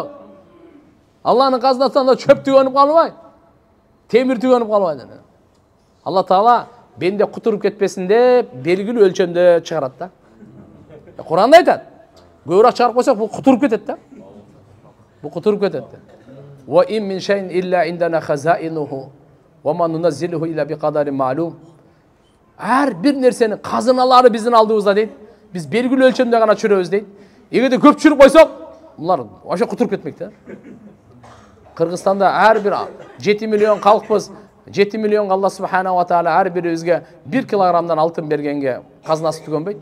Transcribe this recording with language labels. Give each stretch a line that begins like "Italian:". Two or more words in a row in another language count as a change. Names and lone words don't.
Kyrgyz: Алланын казынасынан да чөп түгөнүп калбайт. Темир түгөнүп калбайт. Алла Таала бенде кутуруп кетпесин деп белгилүү өлчөмдө чыгарат да. Куранда айтат. Көбүрөөк чыгарып койсок бул кутуруп кетет да. Бул кутуруп кетет.
Arabic: وإن من شيء إلا عندنا خزائنه وما ننزله إلا بقدر معلوم.
Kyrgyz: Ар бир нерсенин казыналары биздин алдыбызда дейт. Биз белгилүү өлчөмдө гана чүрөбүз дейт. Эгерде көп чүрүп койсок, булар ошо кутуруп кетмек да. Кыргызстанда ар бир 7 миллион калкпыз. 7 миллионга Алла
Arabic: سبحانه وتعالى
Kyrgyz: ар бирибизге 1 килограммдан алтын бергенге казынасы түгөнбөйт.